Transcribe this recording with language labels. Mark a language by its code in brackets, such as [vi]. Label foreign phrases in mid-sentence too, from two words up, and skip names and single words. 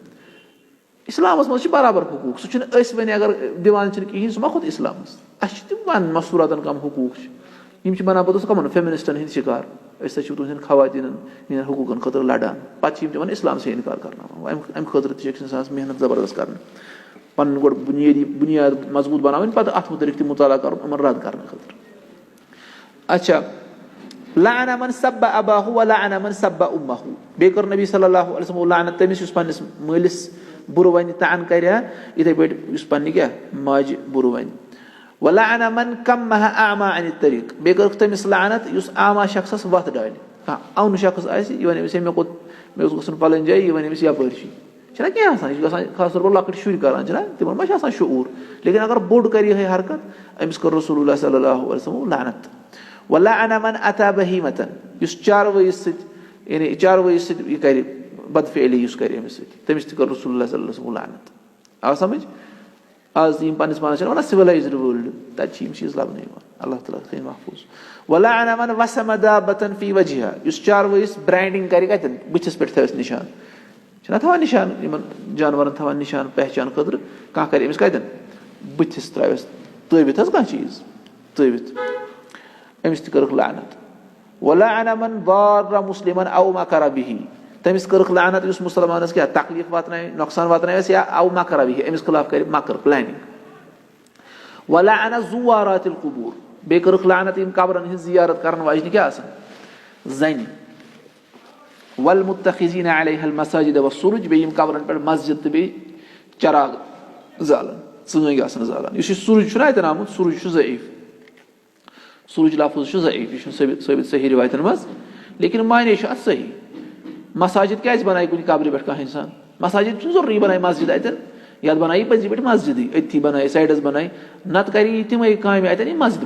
[ks] اِسلامَس منٛز چھِ برابر حقوٗق سُہ چھُنہٕ أسۍ وۄنۍ اگر دِوان چھِنہٕ کِہیٖنۍ سُہ ما کھوٚت اِسلامَس اَسہِ چھِ تِم وَنان مَستوٗراتَن کَم حقوٗق چھِ یِم چھِ بَنان پَتہٕ کَمَن فیمِنِسٹَن ہِنٛدۍ شِکار أسۍ ہسا چھِ تُہٕنٛدٮ۪ن خواتیٖنَن ہِنٛدٮ۪ن حقوٗقَن خٲطرٕ لَڑان پَتہٕ چھِ یِم تِمن اِسلامسٕے اِنکار کرناوان اَمہِ خٲطرٕ تہِ چھِ أکِس اِنسانَس محنت زبردست کَرٕنۍ پَنُن گۄڈٕ بُنیاد مضبوٗط بَناوٕنۍ پَتہٕ اَتھ مُتعلِق تہِ مُطالعہ کَرُن یِمن رد کَرنہٕ خٲطرٕ اچھا [ar] لعن من سب اباہُ ولعن من سب امہُ [ks] بیٚیہِ کٔر نبی [ar] صلی اللہ علیہ وسلم [ks] لعنت تٔمِس یُس پَنٕنِس مٲلِس بُرٕ وَنہِ تان کرِ ہا یِتھٕے پٲٹھۍ یُس پَنٕنہِ کیاہ ماجہِ بُرٕ وَنہِ [ar] ولعن من کمہ اعما عن الطریٖق [ks] بیٚیہِ کٔرٕکھ تٔمِس لعنت یُس اعما شخصس وَتھ ڈالہِ کانٛہہ اَونہٕ شخص آسہِ یہِ وَنہِ أمِس ہے مےٚ اوس گژھُن پَلٲنۍ جایہِ یہِ وَنہِ أمِس یَپٲرۍ چھِنہ کینٛہہ آسان یہِ چھُ گژھان خاص طور پر لۄکٕٹۍ شُرۍ کران چھِنہ تِمن ما چھِ آسان شعوٗر لیکِن اگر بوٚڑ کرِ یِہے حرکت أمِس کٔر رسول اللہ [ar] صلی اللہ علیہ وسلم [ks] لعنت [ar] ولعن من اتا بہیمتن [ks] یُس چاروٲیِس سۭتۍ یعنی چاروٲیِس سۭتۍ یہِ کرِ بدفعلی یُس کرِ أمِس سۭتۍ تٔمِس تہِ کٔر رسول اللہ [ar] صلی اللہ علیہ وسلم [ks] لعنت آو سمجھ آز تہِ یِم پننِس پانس چھِ وَنان [en] civilized world [ks] تَتہِ چھِ یِم چیٖز لَبنہٕ یِوان اللہ تعالیٰ تھٲیِن محفوٗظ [ar] ولعن من وسم دابتن فی وجہا [ks] یُس چاروٲیِس برینڈِنگ کرِ کَتٮ۪ن بٕتھِس پٮ۪ٹھ تھٲیِس نِشان چھِنہ تھاوان نِشان یِمن جانورن تھاوان نِشان پہچان خٲطرٕ کانٛہہ کرِ أمِس کَتٮ۪ن بٕتھِس ترٛاوٮ۪س تٲوِتھ حظ کانٛہہ چیٖز تٲوِتھ أمِس تہِ کٔرٕکھ لعنت [ar] ولعن من ضار مسلمن او مکر بِہِ [ks] تٔمِس کٔرٕکھ لعنت یُس مُسلمانس کیاہ تکلیٖف واتنایہِ نۄقصان واتنایس یا [ar] او مکر بِہِ [ks] أمِس خٕلاف کرِ مکر پلانِنگ [ar] ولعن زوارات القبور [ks] بیٚیہِ کٔرٕکھ لعنت یِم قبرن ہٕنٛز زِیارت کرن واجنہِ کیاہ آسان زنہِ [ar] والمتخذین علیہ المساجد والسرج [ks] بیٚیہِ یِم قبرن پٮ۪ٹھ مسجد تہٕ بیٚیہِ چراغ زالان ژٲنٛگۍ آسان زالان یُس یہِ سُرج چھُنہ اَتٮ۪ن آمُت سُرج چھُ ضعیٖف سُرج لفظ چھُ ضعیٖف یہِ چھُنہٕ ثٲبِت صحیح رِوایتن منٛز لیکِن معنے چھُ اَتھ صحیح مساجد کیازِ بنایہِ کُنہِ قبرِ پٮ۪ٹھ کانٛہہ اِنسان مساجد چھُنہٕ ضروٗری بنایہِ مسجد اَتٮ۪ن یَتھ بنایہِ یہِ پٔزی پٲٹھۍ مسجدٕے أتھی بنایہِ سایڈس بنایہِ نتہٕ کرِ یہِ تِمے کامہِ اَتٮ۪ن یِم مسجد